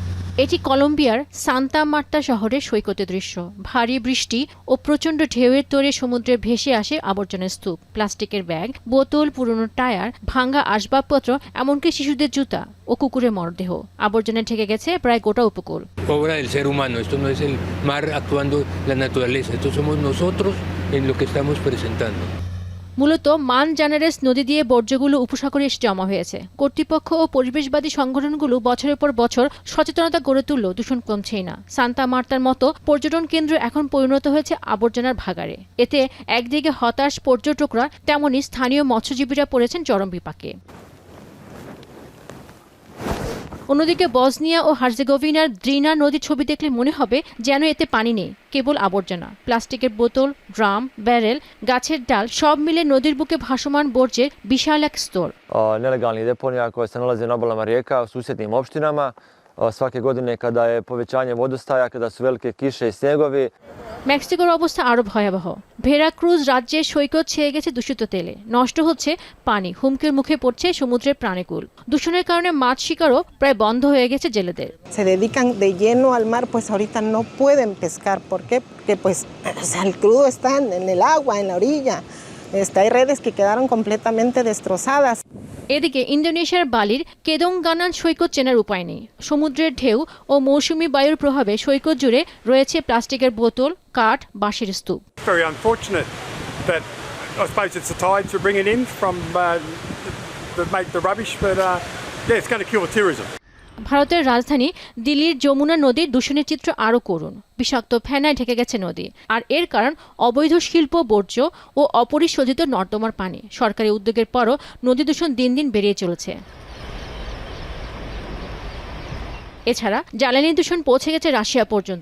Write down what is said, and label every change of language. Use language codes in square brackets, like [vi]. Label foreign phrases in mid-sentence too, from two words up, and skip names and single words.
[bn] এটি কলম্বিয়ার সান্তা মার্তা শহরের সৈকতের দৃশ্য। ভারী বৃষ্টি ও প্রচণ্ড ঢেউয়ের তোড়ে সমুদ্রে ভেসে আসে আবর্জনার স্তূপ, প্লাস্টিকের ব্যাগ, বোতল, পুরনো টায়ার, ভাঙা আসবাবপত্র, এমনকি শিশুদের জুতা ও কুকুরের মরদেহ। আবর্জনায় ঢেকে গেছে প্রায় গোটা উপকূল। [es] Obra del ser humano, esto no es el mar actuando la naturaleza, esto somos nosotros en lo que estamos presentando. [bn] মূলত মান জানারেস নদী দিয়ে বর্জ্যগুলো উপসাগরে এসে জমা হয়েছে। কর্তৃপক্ষ ও পরিবেশবাদী সংগঠনগুলো বছরের পর বছর সচেতনতা গড়ে তুললেও দূষণ কমছেই না। সান্তা মার্তার মতো পর্যটন কেন্দ্র এখন পরিণত হয়েছে আবর্জনার ভাগাড়ে। এতে একদিকে হতাশ পর্যটকরা, তেমনি স্থানীয় মৎস্যজীবীরা পড়েছেন চরম বিপাকে। অন্যদিকে বসনিয়া ও হার্জেগোভিনার দ্রিনা নদীর ছবি দেখলে মনে হবে যেন এতে পানি নেই, কেবল আবর্জনা। প্লাস্টিকের বোতল, ড্রাম, ব্যারেল, গাছের ডাল সব মিলে নদীর বুকে ভাসমান বর্জ্যের বিশাল এক স্তর। [bs] Nelegalnih deponija koje se nalaze na obalama rijeka u susjednim opštinama. Svake godine kada je povećanje vodostaja, kada su velike kiše i snjegovi. [bn] মেক্সিকোর অবস্থা আরো ভয়াবহ। ভেরাক্রুজ রাজ্যের সৈকত ছেয়ে গেছে দূষিত তেলে, নষ্ট হচ্ছে পানি, হুমকির মুখে পড়ছে সমুদ্রের প্রাণীকুল। দূষণের কারণে মাছ শিকারও প্রায় বন্ধ হয়ে গেছে জেলেদের। [es] Se dedican de lleno al mar, pues ahorita no pueden pescar. ¿Por qué? Porque pues el crudo está en el agua, en la orilla. Hay redes que quedaron completamente destrozadas. [bn] এদিকে ইন্দোনেশিয়ার বালির কেদংগানান সৈকত চেনার উপায় নেই। সমুদ্রের ঢেউ ও মৌসুমী বায়ুর প্রভাবে সৈকত জুড়ে রয়েছে প্লাস্টিকের বোতল, কাঠ, বাঁশের স্তূপ। [en] Very unfortunate that I suppose it's the tides we're bringing in from that make the rubbish, but yeah, it's going to kill the tourism. [bn] ভারতের রাজধানী দিল্লির যমুনা নদীর দূষণের চিত্র আরও করুণ। বিষাক্ত ফেনায় ঢেকে গেছে নদী, আর এর কারণ অবৈধ শিল্প বর্জ্য ও অপরিশোধিত নর্দমার পানি। সরকারি উদ্যোগের পরও নদী দূষণ দিন দিন বেড়ে চলেছে। এছাড়া জ্বালানি দূষণ পৌঁছে গেছে রাশিয়া পর্যন্ত।